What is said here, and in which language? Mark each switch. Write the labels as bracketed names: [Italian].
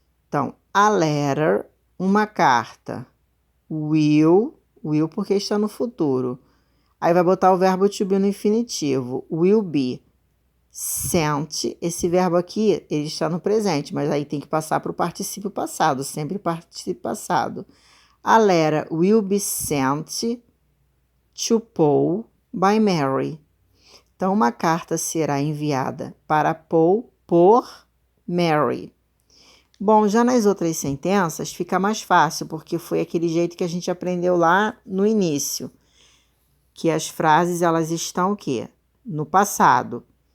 [Portuguese] Então, [English] a letter, [Portuguese] uma carta. [English] Will [Portuguese] porque está no futuro. Aí vai botar o verbo to be no infinitivo. [English] Will be. [Portuguese] Sent, esse verbo aqui, ele está no presente, mas aí tem que passar para o particípio passado, sempre particípio passado. [English] A letter will be sent to Paul by Mary. [Portuguese] Então, uma carta será enviada para Paul por Mary. Bom, já nas outras sentenças fica mais fácil, porque foi aquele jeito que a gente aprendeu lá no início. Que as frases, elas estão o quê? No passado.